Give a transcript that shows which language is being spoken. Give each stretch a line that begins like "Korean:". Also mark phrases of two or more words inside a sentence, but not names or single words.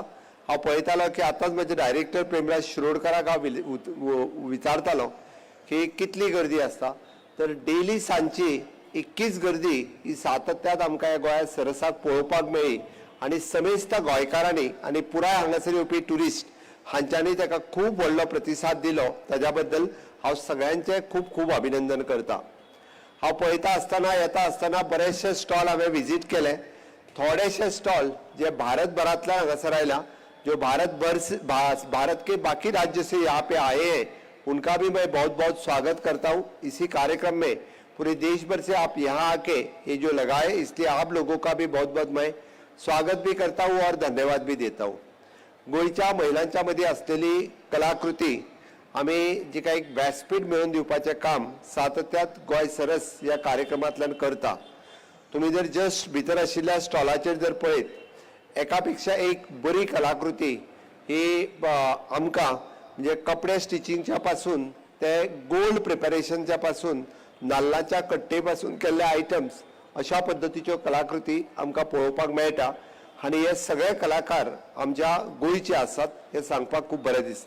Konkani: हांव पळयतालो की आतांच म्हजे डायरेक्टर प्रेमराज शिरोडकराक हांव विचारतालो की कितली गर्दी आसता, तर डेली सांजची 21 गर्दी ही सातत्यात आमकां ह्या गोंया सरसाक पळोवपाक मेळ्ळी आणि समेस्त गोंयकारांनी आणि पुराय हांगासर येवपी ट्युरिस्ट हांच्यांनी ताका खूब व्हडलो प्रतिसाद दिलो। ताज्या बद्दल हांव सगळ्यांचे खूब खूब अभिनंदन करता। हांव पळयता आसतना येता आसतना बरेचशे स्टॉल हांवें विजीट केले। थोडेशे स्टॉल जे भारतभरांतल्यान हांगासर आयल्या,
Hindi: जो भारत के बाकी राज्य से यहाँ पे आए हैं उनका भी मैं बहुत बहुत स्वागत करता हूँ। इसी कार्यक्रम में पूरे देश भर से आप यहाँ आके ये जो लगाए, इसलिए आप लोगों का भी बहुत बहुत मैं स्वागत भी करता हूँ और धन्यवाद भी देता हूँ।
Marathi: गोयच्या महिलांच्या मध्ये असलेली कलाकृती आम्ही जे काही व्यासपीठ मिळवून दिवपाचे काम सातत्यात गोंय सरस या कार्यक्रमांतल्यान करता।
Konkani: तुम्ही जर जस्ट भितर आशिल्ल्या स्टॉलाचेर जर पळयत एकापेक्षा एक बरी कलाकृती ही आमकां म्हणजे कपडे स्टिचिंगच्या पासून ते गोल्ड प्रिपरेशनच्या पासून नाल्लाच्या कट्टे पासून केल्ले आयटम्स अशा पद्धतीच्यो कलाकृती आमकां पळोवपाक मेळटा आणि हे सगळे कलाकार आमच्या गोंयचे आसात हे सांगपाक खूब बरें दिसता।